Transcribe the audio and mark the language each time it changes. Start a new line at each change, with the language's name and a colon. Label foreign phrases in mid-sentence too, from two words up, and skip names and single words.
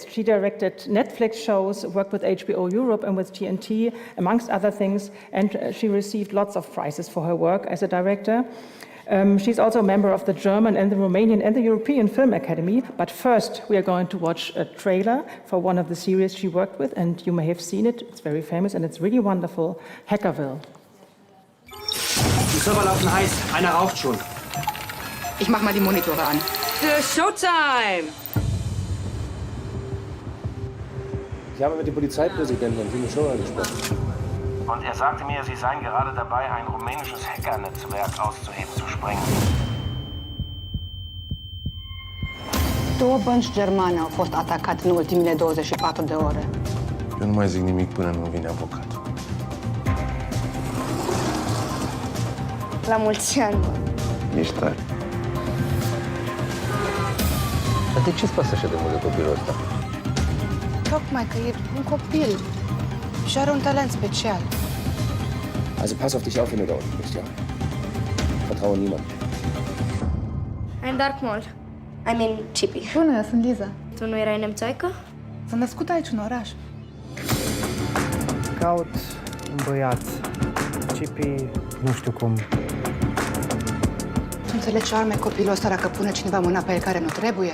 English: She directed Netflix shows, worked with HBO Europe and with TNT, amongst other things, and she received lots of prizes for her work as a director. She's also a member of the German and the Romanian and the European Film Academy. But first, we are going to watch a trailer for one of the series she worked with, and you may have seen it. It's very famous and it's really wonderful. Hackerville.
German: Die Server laufen heiß. Einer raucht schon. Ich mach mal die Monitore an. Für Showtime! Ich habe mit dem Polizeipräsidenten und Filmischer gesprochen. Und er sagte mir, Sie seien gerade dabei, ein rumänisches Hackernetzwerk auszuheben, zu sprengen.
Romanian: 2 bănci germane au fost atacate în ultimele 24 de ore. Eu nu mai zic nimic până nu vine avocatul. La mulți ani, mă. Ești tare. Dar de ce-ți pasă așa de mult de copilul ăsta? Tocmai că e un copil și are un talent special.
German: Also pass auf dich auf, wenn du da unten bist, ja? Vertraue niemand.
English: I'm Dark Maul. I mean, Chippy.
Romanian: Bună, eu sunt Liza. Tu nu erai nemțoică? Sunt născută aici, în oraș. Caut un băiat. Chippy, nu știu cum. Tu înțelegi ce arme copilul ăsta dacă pune cineva mâna pe el care nu trebuie?